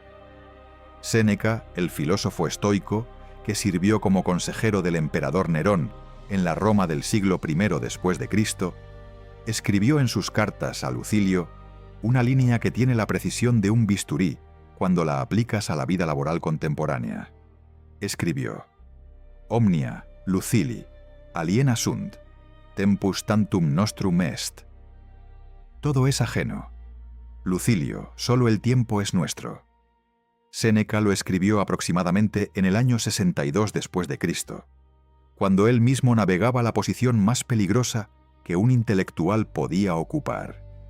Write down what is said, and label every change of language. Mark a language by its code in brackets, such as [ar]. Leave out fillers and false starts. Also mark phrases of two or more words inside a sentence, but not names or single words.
[es] Séneca, el filósofo estoico, que sirvió como consejero del emperador Nerón en la Roma del siglo I después de Cristo, escribió en sus cartas a Lucilio una línea que tiene la precisión de un bisturí cuando la aplicas a la vida laboral contemporánea. Escribió: [la] Omnia, Lucili, aliena sunt, tempus tantum nostrum est. [es] Todo es ajeno. Lucilio, solo el tiempo es nuestro. Séneca lo escribió aproximadamente en el año 62 después de Cristo, cuando él mismo navegaba la posición más peligrosa que un intelectual podía ocupar.